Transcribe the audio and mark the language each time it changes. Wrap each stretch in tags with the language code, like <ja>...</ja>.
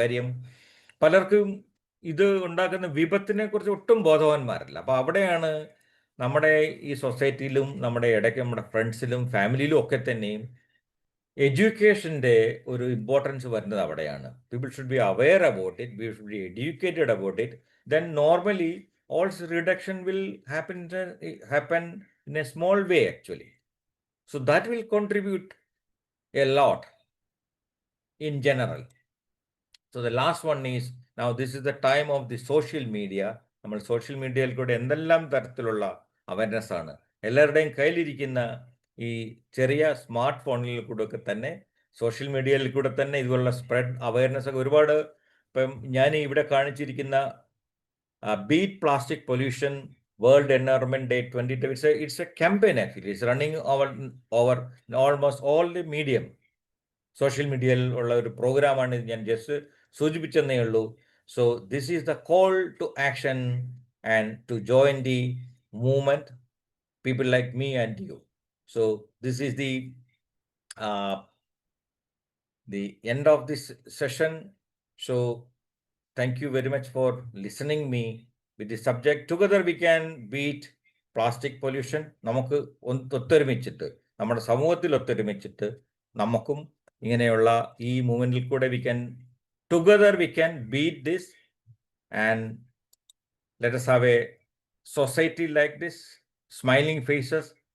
<ml>കാര്യം പലർക്കും ഇത് ഉണ്ടാക്കുന്ന വിപത്തിനെ കുറിച്ച് ഒട്ടും ബോധവാന്മാരല്ല. അപ്പോൾ അവിടെയാണ് നമ്മുടെ ഈ സൊസൈറ്റിയിലും നമ്മുടെ ഇടയ്ക്ക് നമ്മുടെ ഫ്രണ്ട്സിലും ഫാമിലിയിലും ഒക്കെ തന്നെയും എഡ്യൂക്കേഷൻ്റെ ഒരു ഇമ്പോർട്ടൻസ് വരുന്നത് അവിടെയാണ്.</ml> <en>People should be aware about it, we should be educated about it. Then normally all reduction will happen in a small way actually. So that will contribute a lot in general. So the last one is, now this is the time of the social media.</en> <ml>നമ്മൾ social മീഡിയയിൽ കൂടെ എന്തെല്ലാം തരത്തിലുള്ള awareness ആണ്. എല്ലാവരുടെയും കയ്യിലിരിക്കുന്ന ഈ ചെറിയ സ്മാർട്ട് ഫോണിൽ കൂടെ ഒക്കെ തന്നെ സോഷ്യൽ മീഡിയയിൽ കൂടെ തന്നെ ഇതുപോലുള്ള സ്പ്രെഡ് അവയർനെസ് ഒക്കെ ഒരുപാട്. ഇപ്പം ഞാൻ ഇവിടെ കാണിച്ചിരിക്കുന്ന beat plastic pollution world environment day 2020,</ml> <en>it's a campaign actually. It's running over almost all the medium.</en> <ml>Social മീഡിയയിൽ ഉള്ള ഒരു പ്രോഗ്രാമാണ് ഇത്. ഞാൻ ജസ്റ്റ് സൂചിപ്പിച്ചെന്നേ ഉള്ളൂ.</ml> <en>So this is the call to action and to join the movement, people like me and you. So this is the end of this session. So thank you very much for listening me with the subject. Together we can beat plastic pollution.</en> <ml>നമുക്ക് ഒത്തൊരുമിച്ചിട്ട്, നമ്മുടെ സമൂഹത്തിൽ ഒത്തൊരുമിച്ചിട്ട് നമുക്കും ഇങ്ങനെയുള്ള ഈ മൂവ്മെന്റിൽ കൂടെ</ml> <en>together we can beat this, and let us have a society like this, smiling faces,</en>